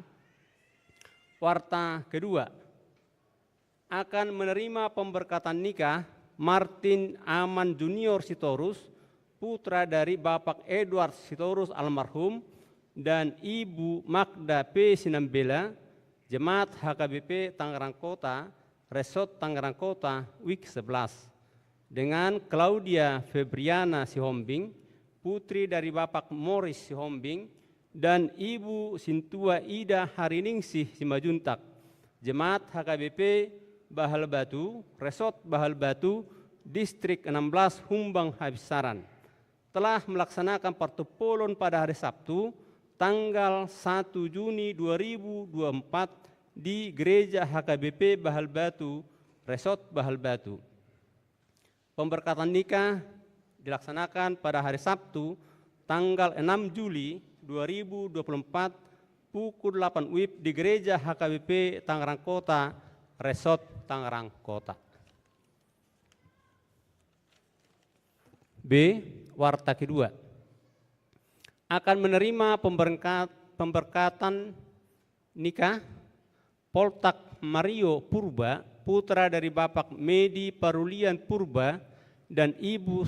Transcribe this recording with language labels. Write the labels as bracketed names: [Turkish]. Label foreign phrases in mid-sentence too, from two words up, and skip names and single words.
[Indonesian] Warta kedua, akan menerima pemberkatan nikah Martin Aman Junior Sitorus, putra dari Bapak Edward Sitorus almarhum, dan Ibu Magda P. Sinambela, Jemaat HKBP Tangerang Kota, Resort Tangerang Kota, Week 11, dengan Claudia Febriana Sihombing, putri dari Bapak Morris Sihombing, dan Ibu Sintua Ida Hariningsih Simajuntak, Jemaat HKBP Bahal Batu, Resort Bahal Batu, Distrik 16 Humbang Habisaran, telah melaksanakan partupolon pada hari Sabtu, tanggal 1 Juni 2024 di Gereja HKBP Bahal Batu, Resort Bahal Batu. Pemberkatan nikah dilaksanakan pada hari Sabtu, tanggal 6 Juli 2024 pukul 8 WIB di Gereja HKBP Tangerang Kota, Resort Tangerang Kota. B. Warta kedua, akan menerima pemberkatan nikah Poltak Mario Purba, putra dari Bapak Medi Parulian Purba dan Ibu